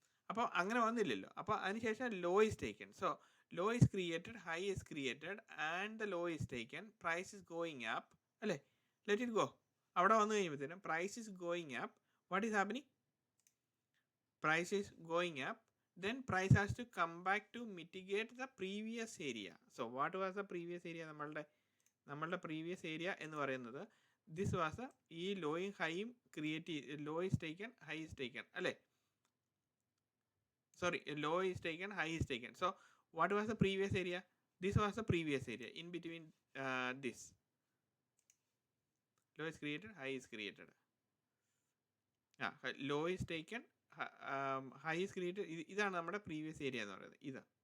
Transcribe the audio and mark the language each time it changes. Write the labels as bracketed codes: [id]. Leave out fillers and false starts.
[ml] അപ്പോൾ അങ്ങനെ വന്നില്ലല്ലോ. [en] അപ്പോൾ അതിനുശേഷം low is taken. So low is created, high is created and the low is taken. Price is going up, അല്ലേ? Let it go. [ml] അവിടെ വന്നു കഴിയുമ്പോഴത്തേനും [en] Price is going up. What is happening? Price is going up. Then price has to come back to mitigate the previous area. So what was the previous area? നമ്മളുടെ previous area [ml] എന്ന് പറയുന്നത് [en] this was ഈ ലോയും ഹൈയും create low is taken, high is taken, അല്ലേ? Sorry, low is taken, high is taken. So what was the previous area? This was the previous area in between this. Low is created, high is created. Low is taken, [ml] high is created. ഇതാണ് നമ്മുടെ previous area എന്ന് പറയുന്നത്. ഇത്.